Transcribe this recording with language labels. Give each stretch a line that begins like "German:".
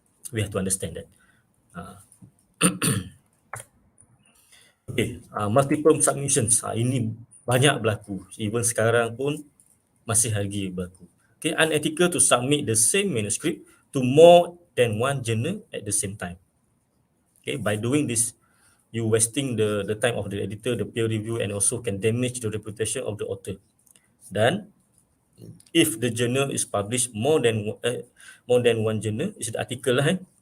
English: We have to understand that. Okay, multiple submissions.
Malay: Ini banyak berlaku. Even sekarang pun masih lagi berlaku.
English: Okay, unethical to submit the same manuscript to more than one journal at the same time. Okay, by doing this, you wasting the time of the editor, the peer review, and also can damage the reputation of the author. Dan if the journal is published more than one journal, is the article lah.